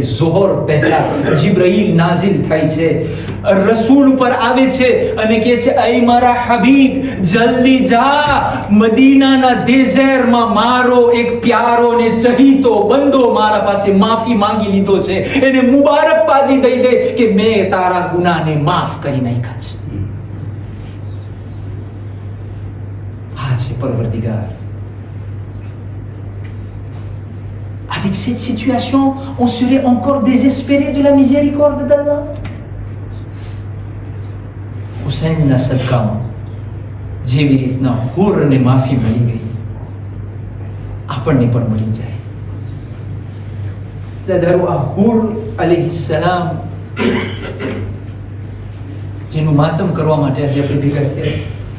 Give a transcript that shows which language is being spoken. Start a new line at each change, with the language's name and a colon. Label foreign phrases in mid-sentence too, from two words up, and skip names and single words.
Gujarati: ઝોહર પહેલા જિબ્રાઈલ નાઝિલ થાય છે, રસૂલ ઉપર આવે છે અને કહે છે, અય મારા હબીબ, જલ્દી જા, મદીનાના ડેઝર્ટમાં મારો એક પ્યારો ને ચહીતો બંદો મારા પાસે માફી માંગી લીધો છે. એને મુબારકબાદી દઈ દે કે મેં તારા ગુનાને માફ કરી નાખ્યા છે. આ છે પરવરદિગાર.
French: Avec cette situation, on serait encore désespéré de la miséricorde d'Allah.
Gujarati: હુસૈનના સદકામાં જેવી રીતના હુરને માફી મળી ગઈ, આપણને પણ મળી જાય. ધારો આ હુર અલૈહિસ્સલામ જેનું માતમ કરવા માટે આજે આપણે ભેગા થયા છે.